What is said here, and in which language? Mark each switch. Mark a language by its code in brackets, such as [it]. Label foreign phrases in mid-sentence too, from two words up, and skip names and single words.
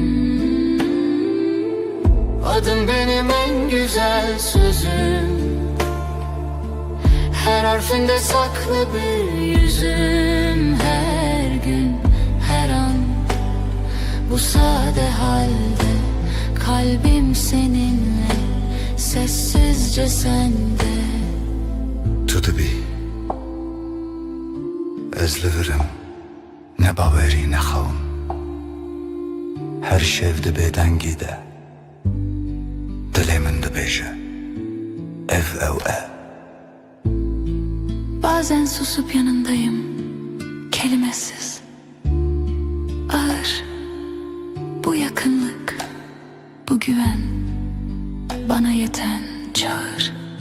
[tr] Adım benim en güzel sözüm, her harfinde saklı bir yüzüm. Her gün, her an, bu sade halde kalbim seninle, sessizce sende. [ku] Tu dibi ez li virim ne bawerî ne xewim. Her şev dibe dengî de, dilê min dibêje ev ew e. [tr] Bazen susup yanındayım, kelimesiz. Ağır, bu yakınlık, bu güven, bana yeten çağır.